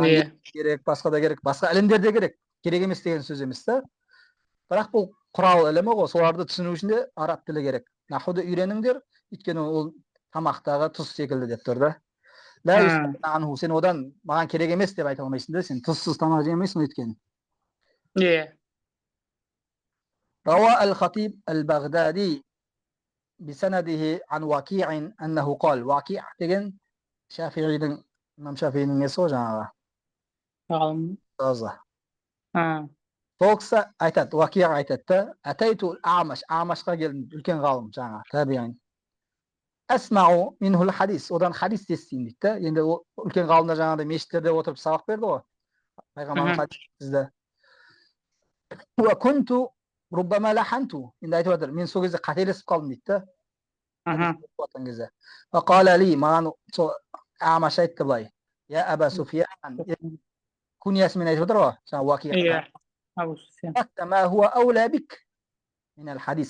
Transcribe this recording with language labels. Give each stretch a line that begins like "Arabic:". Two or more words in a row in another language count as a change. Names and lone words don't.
Kazakh: Керек, басқа да керек, басқа ілімдер де керек. Керек емес деген сөз емес та. Бірақ бұл құрал ілімі ғой, соларды түсіну үшін де араб тілі керек. Нахуды үйреніңдер, өйткені ол тамақтағы тұз секілді деп тұр да. Сен одан маған керек емес деп айта алмайсың да, сен тұзсыз тамақ жемейсің өйткені.
Arabic: روى الخطيب البغدادي بسنده عن وكيع أنه قال
Kazakh: وكيع деген Шафиғидің, имам Шафиғидің несі ғой жаңағы. Таза. Сол кісі айтады, Уакиға айтады да,
Arabic: أتيت الأعمش,
Kazakh: Амашқа келдім, үлкен ғалым жаңа, табиғин.
Arabic: أسمع منه الحديث,
Kazakh: одан хадис естеймін дейді да. Енді үлкен ғалымдар жаңағыдай мешіттерде отырып сабақ берді ғой. Пайғамбардың хадис сізді.
Arabic: وكنت ربما لحنت.
Kazakh: Енді айтып жатыр, мен сол кезде қателесіп қалдым дейді да.
Arabic: فقال لي,
Kazakh: маған сол Амаш айтты былай.
Arabic: يا أبا سفيان.
Kazakh: Күниясымен айтып жатыр ғой, жаңа Уакиға.
Arabic: ما هو أولى بك من الحديث.